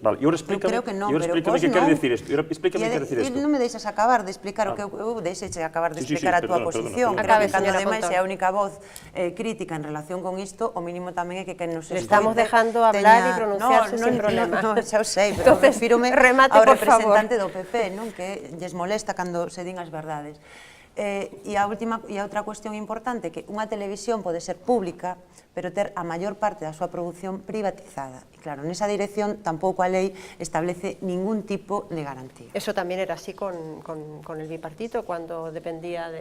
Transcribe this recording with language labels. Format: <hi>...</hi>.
<gl>Vale, e ahora explícame que quere decir isto. Explícame que quere decir isto. Non me deixas acabar de explicar o que eu deixeche acabar de explicar a túa posición. Creo que cando ademais é a única voz crítica en relación con isto, o mínimo tamén é que nos escoite...</gl> <es>Estamos dejando hablar e pronunciarse sin problema.</es> <gl>Non, xa o sei, pero refírome ao representante do PP, que lles molesta cando se din as verdades. E a outra cuestión importante, que unha televisión pode ser pública, pero ter a maior parte da súa produción privatizada. E claro, nesa dirección tampouco a lei establece ningún tipo de garantía.</gl> <es>Eso tamén era así con el bipartito, cuando dependía de...</es>